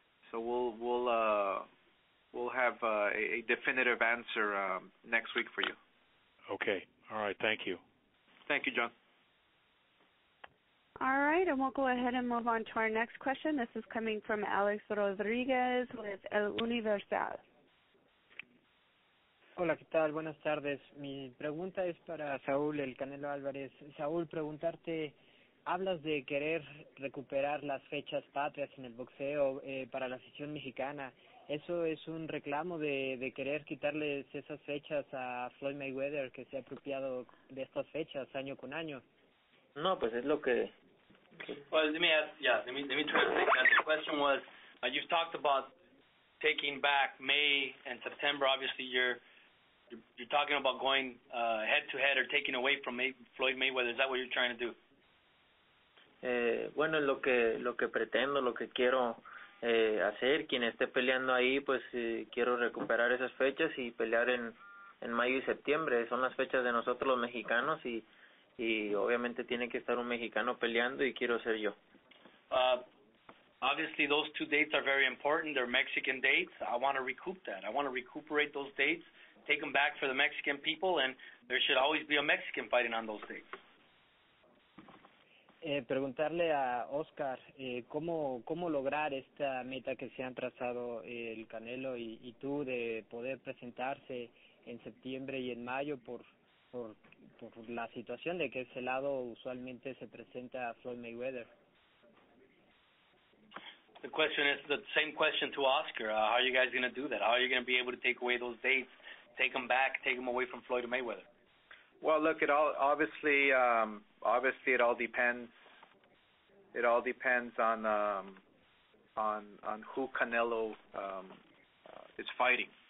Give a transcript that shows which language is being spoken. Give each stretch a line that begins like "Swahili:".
English: So we'll have a definitive answer next week for you. Okay. All right. Thank you. Thank you, John. All right, and we'll go ahead and move on to our next question. This is coming from Alex Rodriguez with El Universal.
Spanish: Hola, ¿qué tal? Buenas tardes. Mi pregunta es para Saúl, el Canelo Álvarez. Saúl, preguntarte, hablas de querer recuperar las fechas patrias en el boxeo para la afición mexicana. ¿Eso es un reclamo de querer quitarles esas fechas a Floyd Mayweather, que se ha apropiado de estas fechas año con año? No, pues es lo que...
English: Well, let me translate that. The question was, you've talked about taking back May and September. Obviously, you're talking about going head to head or taking away from Floyd Mayweather. Is that what you're trying to do?
Spanish: Bueno, lo que pretendo, lo que quiero hacer, quien esté peleando ahí, pues quiero recuperar esas fechas y pelear en mayo y septiembre. Son las fechas de nosotros los mexicanos y obviamente tiene que estar un mexicano peleando y quiero ser yo.
English: Obviously, those two dates are very important. They're Mexican dates. I want to recoup that. I want to recuperate those dates, take them back for the Mexican people, and there should always be a Mexican fighting on those dates.
Spanish: Preguntarle a Oscar cómo lograr esta meta que se han trazado el Canelo y tú de poder presentarse en septiembre y en mayo por la situación de que ese lado usualmente se presenta a Floyd Mayweather.
English: The question is the same question to Oscar. How are you guys going to do that? How are you going to be able to take away those dates, take them back, take them away from Floyd Mayweather? Well, look, it all obviously it all depends. It all depends on who Canelo is fighting.